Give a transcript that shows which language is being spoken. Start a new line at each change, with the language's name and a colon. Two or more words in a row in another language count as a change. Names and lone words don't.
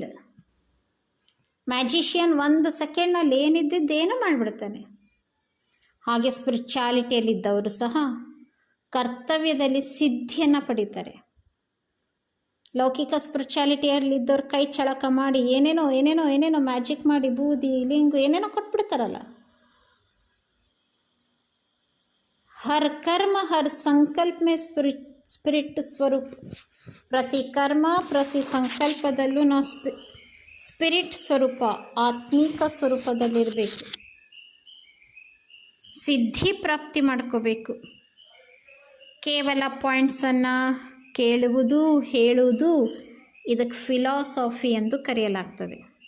Kannada: ಮ್ಯಾಜಿಷಿಯನ್ 1 ಸೆಕೆಂಡ್ನಲ್ಲಿ ಏನಿದ್ದದ್ದೇನು ಮಾಡಿಬಿಡ್ತಾನೆ. ಹಾಗೆ ಸ್ಪಿರಿಚುಯಾಲಿಟಿಯಲ್ಲಿದ್ದವರು ಸಹ ಕರ್ತವ್ಯದಲ್ಲಿ ಸಿದ್ಧಿಯನ್ನು ಪಡೀತಾರೆ. ಲೌಕಿಕ ಸ್ಪಿರಿಚುಯಾಲಿಟಿಯಲ್ಲಿದ್ದವ್ರು ಕೈ ಚಳಕ ಮಾಡಿ ಏನೇನೋ ಮ್ಯಾಜಿಕ್ ಮಾಡಿ ಬೂದಿ ಲಿಂಗು ಏನೇನೋ ಕೊಟ್ಬಿಡ್ತಾರಲ್ಲ.
Hindi: हर कर्म हर संकल्प में स्पिरिट स्वरूप. प्रति कर्म प्रति
Kannada: ಸಂಕಲ್ಪದಲ್ಲೂ ನಾವು ಸ್ಪಿರಿಟ್ ಸ್ವರೂಪ, ಆತ್ಮಿಕ ಸ್ವರೂಪದಲ್ಲಿರಬೇಕು. ಸಿದ್ಧಿ ಪ್ರಾಪ್ತಿ ಮಾಡ್ಕೋಬೇಕು. ಕೇವಲ ಪಾಯಿಂಟ್ಸನ್ನು ಕೇಳುವುದು, ಹೇಳುವುದು, ಇದಕ್ಕೆ ಫಿಲಾಸಫಿ ಎಂದು ಕರೆಯಲಾಗ್ತದೆ.